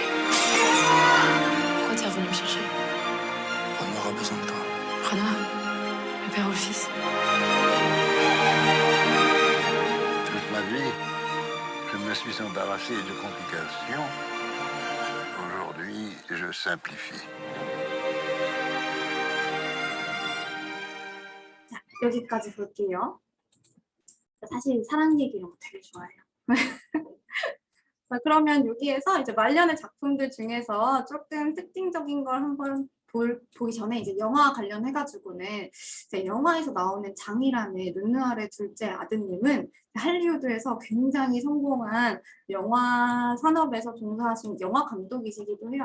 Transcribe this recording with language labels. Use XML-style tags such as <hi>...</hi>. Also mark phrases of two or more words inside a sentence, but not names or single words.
<fr>Pourquoi t'es revenu me chercher? Renoir a besoin de toi. Renard, le père ou le fils? Toute ma vie, je me suis embarrassé de complications. Aujourd'hui, je simplifie.</fr> <ko>자, 여기까지 볼게요. 사실 사랑 얘기 이런 거 되게 좋아해요. 자, 그러면 여기에서 이제 말년의 작품들 중에서 조금 특징적인 걸 한번 보기 전에 이제 영화 관련해가지고는 이제 영화에서 나오는 장이라는 르누아르의 둘째 아드님은 할리우드에서 굉장히 성공한 영화 산업에서 종사하신 영화 감독이시기도 해요.</ko>